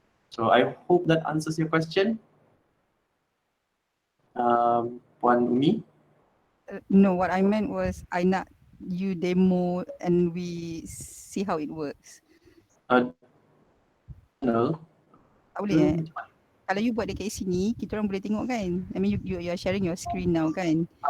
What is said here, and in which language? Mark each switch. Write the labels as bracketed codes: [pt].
[en] So I hope that answers your question. [ms] Puan Umi? [en] No, what I meant was I [ms] nak [en] you demo and we see how it works. No. [ms] Tak boleh Kalau you buat dekat sini, kita orang boleh tengok kan? [en] I mean you are sharing your screen now [ms] kan?